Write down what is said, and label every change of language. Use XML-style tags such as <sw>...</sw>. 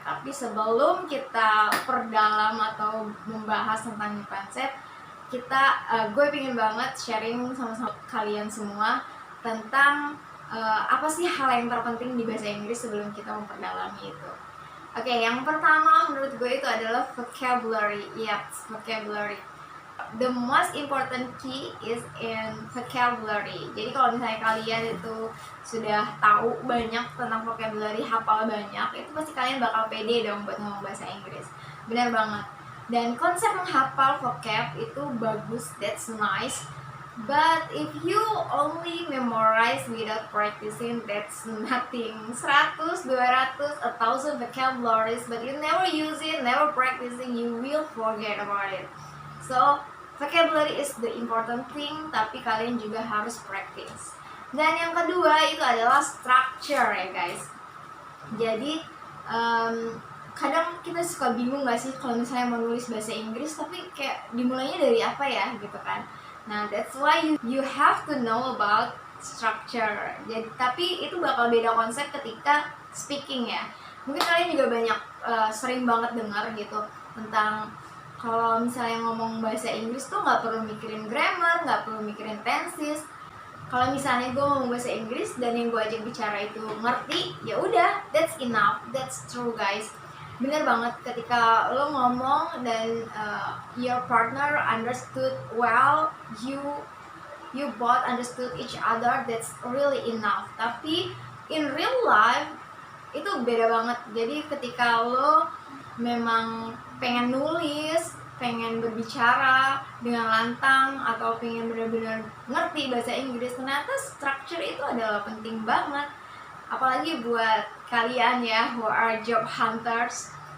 <id>Tapi sebelum kita perdalam atau membahas tentang new konsep, gue pingin banget sharing sama kalian semua tentang apa sih hal yang terpenting di bahasa Inggris sebelum kita memperdalami itu. Oke, yang pertama menurut gue itu adalah vocabulary.</id> <en>Yes, vocabulary. The most important key is in vocabulary.</en> <id>Jadi kalau misalnya kalian itu sudah tahu banyak tentang vocabulary, hafal banyak, itu pasti kalian bakal pede dong buat ngomong bahasa Inggris. Benar banget. Dan konsep menghafal vocab itu bagus,</id> <en>that's nice. But if you only memorize without practicing, that's nothing. 100, 200, 1000 vocabularies, but you never use it, never practicing, you will forget about it. So, vocabulary is the important thing,</en> <id>tapi kalian juga harus</id> <en>practice.</en> <id>Dan yang kedua itu adalah structure ya guys. Jadi, kadang kita suka bingung gak sih kalau misalnya mau nulis bahasa Inggris, tapi kayak dimulainya dari apa ya gitu kan.</id> <en>Nah, that's why you have to know about structure.</en> <id>Jadi, tapi itu bakal beda konsep ketika speaking ya. Mungkin kalian juga banyak sering banget dengar gitu tentang kalau misalnya ngomong bahasa Inggris tuh nggak perlu mikirin grammar, nggak perlu mikirin tenses. Kalau misalnya gue ngomong bahasa Inggris dan yang gue ajak bicara itu ngerti, ya udah,</id> <en>that's enough, that's true guys.</en> <id>Bener banget ketika lo ngomong dan</id> <en>your partner understood well, you both understood each other, that's really enough.</en> <id>Tapi</id> <en>in real life</en> <id>itu beda banget. Jadi ketika lo memang pengen nulis, pengen berbicara dengan lantang, atau pengen benar-benar ngerti bahasa Inggris, ternyata structure itu adalah penting banget. Apalagi buat kalian ya</id> <en>who are job hunters.</en>